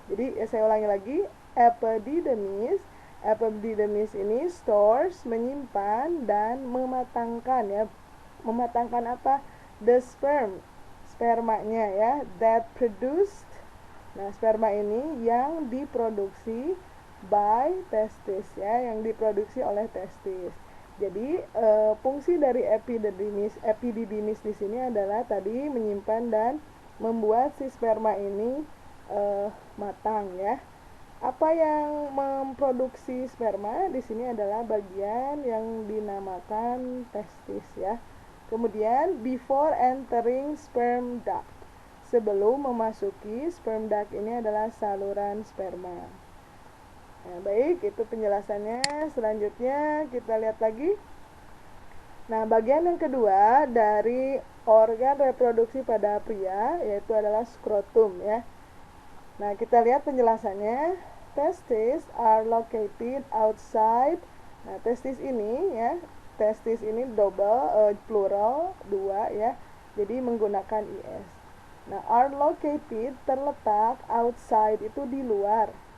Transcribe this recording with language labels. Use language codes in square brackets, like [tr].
[id] Jadi saya ulangi lagi, epididymis ini stores, menyimpan dan mematangkan ya. Mematangkan apa? [en] The spermanya ya, that produced. [id] Nah, sperma ini yang diproduksi by testis ya, yang diproduksi oleh testis. Jadi fungsi dari epididymis di sini adalah tadi menyimpan dan membuat si sperma ini matang ya. Apa yang memproduksi sperma di sini adalah bagian yang dinamakan testis ya. Kemudian [en] before entering sperm duct, [id] sebelum memasuki sperm duct, ini adalah saluran sperma. Nah, baik, itu penjelasannya. Selanjutnya kita lihat lagi. Nah, bagian yang kedua dari organ reproduksi pada pria yaitu adalah skrotum ya. Nah, kita lihat penjelasannya. Testes are located outside. Nah, testis ini ya, testis ini double plural dua ya. Jadi menggunakan is. Nah, [en] are located [id] terletak, outside itu di luar.